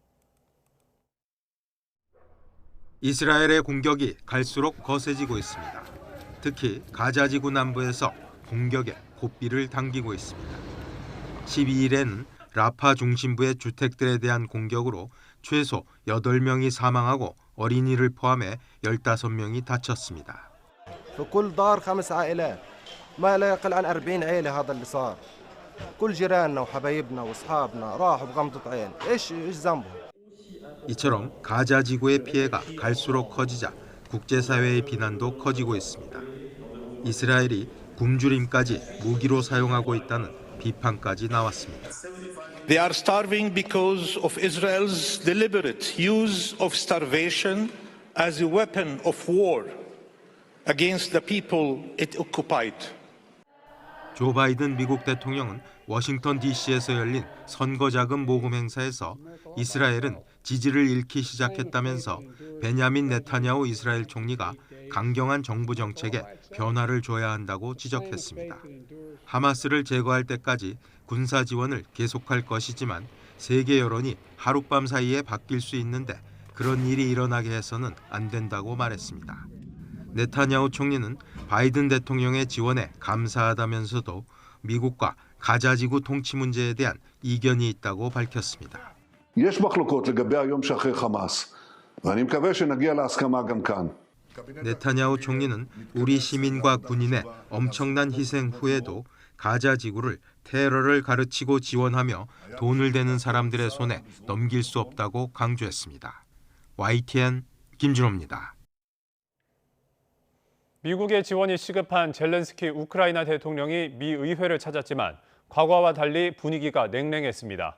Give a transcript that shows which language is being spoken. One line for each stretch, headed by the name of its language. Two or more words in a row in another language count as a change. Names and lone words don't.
Korean: 이스라엘의 공격이 갈수록 거세지고 있습니다. 특히 가자 지구 남부에서 공격에 고삐를 당기고 있습니다. 12일에는 라파 중심부의 주택들에 대한 공격으로 최소 8명이 사망하고 어린이를 포함해 15명이 다쳤습니다.
Arabic: فكل دار 5 عائلات ما لا يقل عن 40 عائلة هذا اللي صار. كل جيراننا وحبايبنا واصحابنا راحوا بغمضة عين. ايش ذنبهم؟
Korean: 이처럼 가자 지구의 피해가 갈수록 커지자 국제사회의 비난도 커지고 있습니다. 이스라엘이 굶주림까지 무기로 사용하고 있다는 비판까지 나왔습니다.
English: They are starving because of Israel's deliberate use of starvation as a weapon of war against the people it occupied.
Korean: 조 바이든 미국 대통령은 워싱턴 DC에서 열린 선거자금 모금 행사에서 이스라엘은 지지를 잃기 시작했다면서 베냐민 네타냐후 이스라엘 총리가 강경한 정부 정책에 변화를 줘야 한다고 지적했습니다. 하마스를 제거할 때까지 군사 지원을 계속할 것이지만 세계 여론이 하룻밤 사이에 바뀔 수 있는데 그런 일이 일어나게 해서는 안 된다고 말했습니다. 네타냐후 총리는 바이든 대통령의 지원에 감사하다면서도 미국과 가자 지구 통치 문제에 대한 이견이 있다고 밝혔습니다.
Hebrew: יש מחלוקות לגבי היום שאחרי חמאס, ואני מקווה שנגיע להסכמה גם כאן.
Korean: 네타냐후 총리는 우리 시민과 군인의 엄청난 희생 후에도 가자 지구를 테러를 가르치고 지원하며 돈을 대는 사람들의 손에 넘길 수 없다고 강조했습니다. YTN 김준호입니다. 미국의 지원이 시급한 젤렌스키 우크라이나 대통령이 미 의회를 찾았지만 과거와 달리 분위기가 냉랭했습니다.